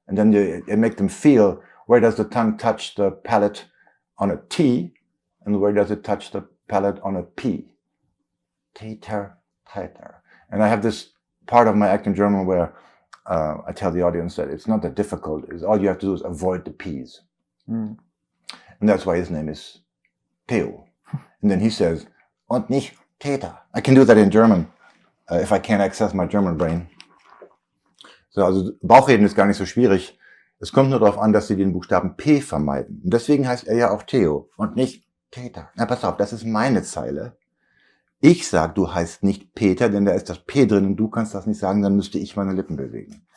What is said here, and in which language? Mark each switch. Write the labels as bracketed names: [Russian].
[English] And then you make them feel, where does the tongue touch the palate on a T, and where does it touch the palate on a P? Teeter, teeter. And I have this part of my act in German where I tell the audience that it's not that difficult. All you have to do is avoid the P's. And that's why his name is Theo. And then he says, [German] und nicht Täter. [English] I can do that in German, if I can't access my German brain. [German] So, also Bauchreden ist gar nicht so schwierig. Es kommt nur darauf an, dass sie den Buchstaben P vermeiden. Und deswegen heißt er ja auch Theo und nicht Täter. Na, pass auf, das ist meine Zeile. Ich sag, du heißt nicht Peter, denn da ist das P drin und du kannst das nicht sagen, dann müsste ich meine Lippen bewegen.